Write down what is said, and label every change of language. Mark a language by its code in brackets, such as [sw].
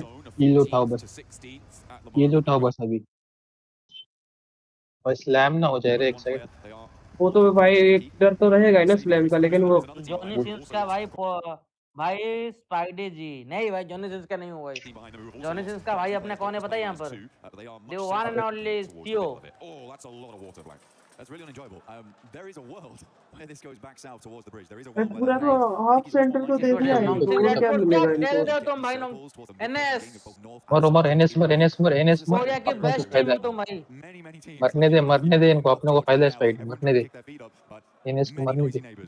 [hi] किल उठाओ बस, किल उठाओ बस अभी और स्लैम ना हो जाए रे एक साइड। वो तो भाई एक डर तो रहेगा ही ना स्लैम का। लेकिन वो जॉनी सिंस का भाई स्पाइडी जी नहीं भाई, जॉनी सिंस का नहीं हुआ भाई। जॉनी सिंस का भाई अपने कौन है पता है यहाँ पर? [en] The one and only CO. That's really enjoyable. There is a world where this goes back south towards the bridge. There is a [hi] world पूरा तो हाफ सेंटर तो दे दिया है। तो क्या मिलेगा इनको? तुम भाई एनएस मर एनएस मर कोरिया की बेस्ट टीम तुम भाई। मरने दे इनको अपने को फायदा है फाइट मरने दे एनएस को मरने दे।